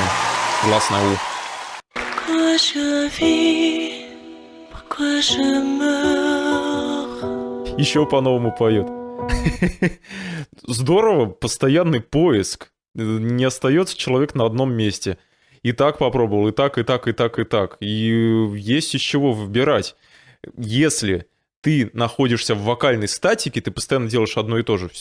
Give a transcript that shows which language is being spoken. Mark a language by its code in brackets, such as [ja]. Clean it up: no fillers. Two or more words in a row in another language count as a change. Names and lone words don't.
[ru] Гласное У. [fr] Pourquoi je vis, pourquoi je meurs? [ru] Еще по-новому поет. Здорово, постоянный поиск. Не остается человек на одном месте. И так попробовал, и так, и так, и так, и так. И есть из чего выбирать. Если ты находишься в вокальной статике, ты постоянно делаешь одно и то же.